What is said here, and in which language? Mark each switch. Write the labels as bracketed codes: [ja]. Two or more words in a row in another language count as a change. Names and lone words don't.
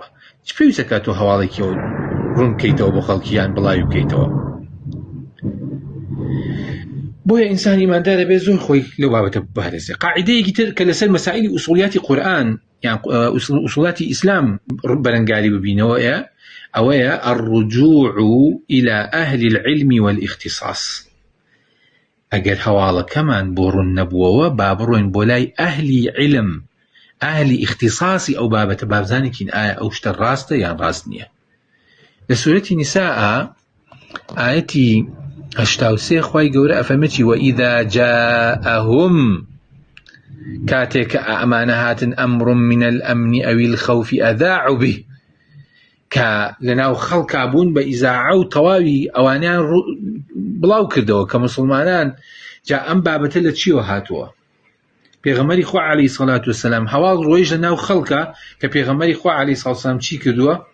[ckb] چ پێویستە کە تۆ هەواڵێکی ئەو ڕوون بکەیتەوە بۆ خەڵکییان بڵاوی بکەیتەوە. بۆیە ئینسانی ئیماندارە بێ زۆر خۆی لەو بابەتە بپارێزێ. قاعیدەیەکی تر کە لەسەر مەسائلی ئوسوڵیاتی قورئان یان ئوسوڵاتی ئیسلام بەرەنگاری ببینەوە ئەوەیە [ar] الرجوع إلى أهل العلم والاختصاص. [ckb] ئەگەر هەواڵەکەمان بۆ ڕوون نەبووەوە با بڕۆین بۆ لای ئەهلی علم، ئەهلی اختصاصی ئەو بابەتە، بابزانێکین ئایا ئەو شتە ڕاستە یان ڕاست نییە. لە سورەتی نیساء ئاەتی 83 خوای گەورە ئەفەرمێتی [ar] وَإِذَا جَاءَهُمْ [ckb] کاتێک کە ئەمانە هاتن [ar] ئەمڕ من الأمن أو الخوف أذاعوا به، [ckb] کە لەناو خەڵکا بوون بە ئیزاعە و تەواوی ئەوانیان بڵاو کردەوە کە مسلمانان جا ئەم بابەتە لە چیوە هاتووە. پێغەمبەری خوا [ar] عەلەیهی سەڵات وەسەلام [ckb] هەواڵ ڕۆیژ لەناو خەڵکە کە پێغەمبەری خوا [ar] عەلەیهی سەڵات وەسەلام [ckb] چی کردووە؟